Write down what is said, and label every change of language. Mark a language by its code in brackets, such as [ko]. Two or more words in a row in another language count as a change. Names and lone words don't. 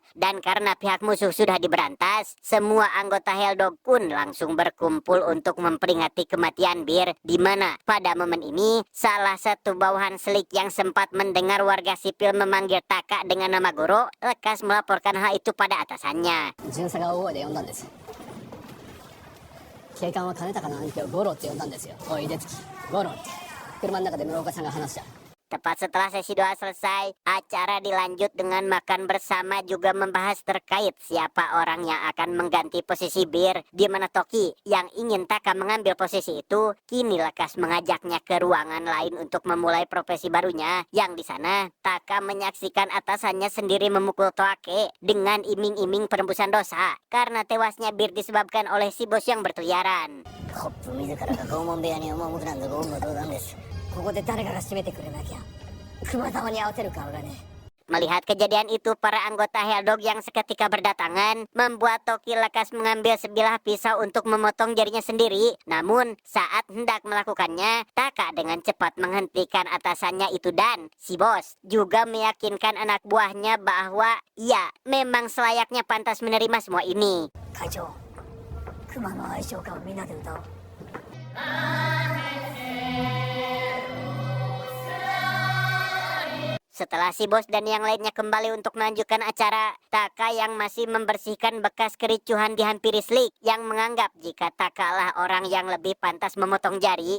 [id] Dan karena pihak musuh sudah diberantas, semua anggota Helldog pun langsung berkumpul untuk memperingati kematian Bir, di mana pada momen ini, salah satu bawahan Slick yang sempat mendengar warga sipil memanggil Taka dengan nama Goro, lekas melaporkan hal itu pada atasannya. [ja] 巡査が大声で呼んだんです。警官は金高の兄貴をゴロって呼んだんですよ。おい、出月、ゴロって。車の中で室岡さんが話した。 [id] Tepat setelah sesi doa selesai, acara dilanjut dengan makan bersama juga membahas terkait siapa orang yang akan mengganti posisi Bir, di mana Toki yang ingin Taka mengambil posisi itu kini lekas mengajaknya ke ruangan lain untuk memulai profesi barunya, yang di sana Taka menyaksikan atasannya sendiri memukul Toake dengan iming-iming penembusan dosa karena tewasnya Bir disebabkan oleh si bos yang berkeliaran. [ja] コップ自らが拷問部屋に赴くなんて言語道断です。ここで誰かが締めてくれなきゃ熊玉に合わせる顔がね。 [id] Melihat kejadian itu, para anggota Helldog yang seketika berdatangan membuat Toki lekas mengambil sebilah pisau untuk memotong jarinya sendiri. Namun saat hendak melakukannya, Taka dengan cepat menghentikan atasannya itu dan si bos juga meyakinkan anak buahnya bahwa ia memang selayaknya pantas menerima semua ini. [ja] 会長、熊の愛称歌をみんなで歌おう。 [id] Setelah si bos dan yang lainnya kembali untuk melanjutkan acara, Taka yang masih membersihkan bekas kericuhan dihampiri Slick yang menganggap jika Taka lah orang yang lebih pantas memotong jari.